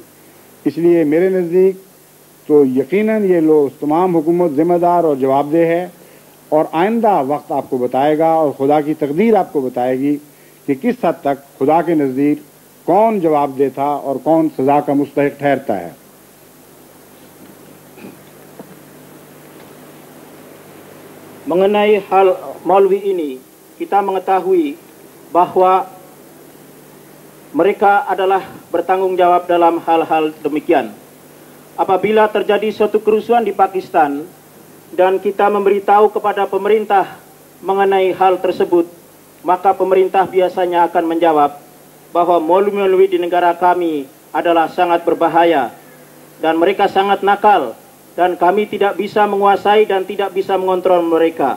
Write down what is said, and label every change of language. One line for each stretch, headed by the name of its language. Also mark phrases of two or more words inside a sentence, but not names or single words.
Urdu: اس لیے میرے نزدیک تو یقیناً یہ لوگ تمام حکومت ذمہ دار اور جوابدہ ہے، اور آئندہ وقت آپ کو بتائے گا اور خدا کی تقدیر آپ کو بتائے گی کہ کس حد تک خدا کے نزدیک کون جواب دیتا اور کون سزا کا مستحق ٹھہرتا ہے.
Indonesian: Mengenai hal maulwi ini, kita mengetahui bahwa mereka adalah bertanggung jawab dalam hal-hal demikian. Apabila terjadi suatu kerusuhan di Pakistan dan kita memberitahu kepada pemerintah mengenai hal tersebut, maka pemerintah biasanya akan menjawab bahwa maulwi-maulwi di negara kami adalah sangat berbahaya dan mereka sangat nakal, dan kami tidak bisa menguasai dan tidak bisa mengontrol mereka.